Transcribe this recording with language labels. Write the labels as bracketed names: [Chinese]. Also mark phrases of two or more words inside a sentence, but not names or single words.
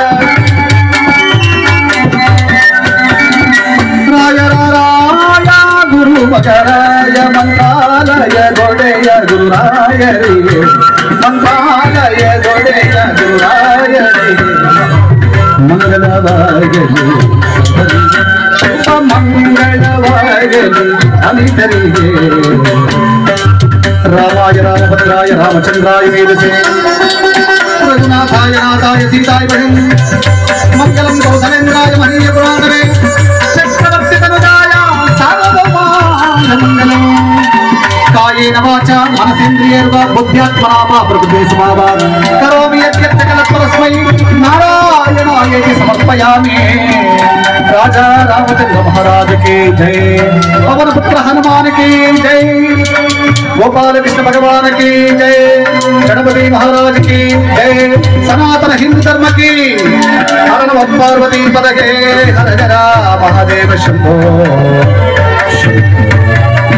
[Kannada] ರಾಯರ ರಾಯ ಗುರು ಮಗರಾಯ, ಮಂತ್ರಾಲಯ ಗೊಡೆಯ ಗುರುರಾಯರಿಗೆ, ಮಂತ್ರಾಲಯ ಗೊಡೆಯ ಗುರುರಾಯರಿಗೆ ಮಂಗಳವಾಗಲಿ, ಶುಭ ಮಂಗಳವಾಗಲಿ ಅನಿತರಿಗೆ. [Sanskrit] ರಾಮಾಯ ರಾಮಭದ್ರಾಯ ರಾಮಚಂದ್ರಾಯ ವೇದಸೆ ರಘುನಾಥಾಯ ನಾಥಾಯ ಸೀತಾಯ ಬಹಿಂ ಮಂಗಲಂ ಕೌಸಲೇಂದ್ರಾಯ ಮಹನೀಯ ಪುರಾಣವೇ ಚಕ್ರವರ್ತಿ ತನುಜಾಯ ಸಾರ್ವಭೌಮಾಯ ಮಂಗಲಂ. ಕಾಯೇನ ವಾಚಾ ಮನಸೇಂದ್ರಿಯರ್ವಾ ಬುದ್ಧ್ಯಾತ್ಮನಾ ವಾ ಪ್ರಕೃತೆ ಸ್ವಭಾವಾತ್ ಕರೋಮಿ ಯದ್ಯತ್ ಸಕಲಂ ಪರಸ್ಮೈ ನಾರಾಯಣಾಯೇತಿ ಸಮರ್ಪಯಾಮಿ. [Hindi] राजा रामचंद्र महाराज की जय, पवन पुत्र हनुमान की जय, गोपाल कृष्ण भगवान की जय, गणपति महाराज की जय, सनातन हिंदू धर्म की हर नमः पार्वती पदके हर हर महादेव शंभो।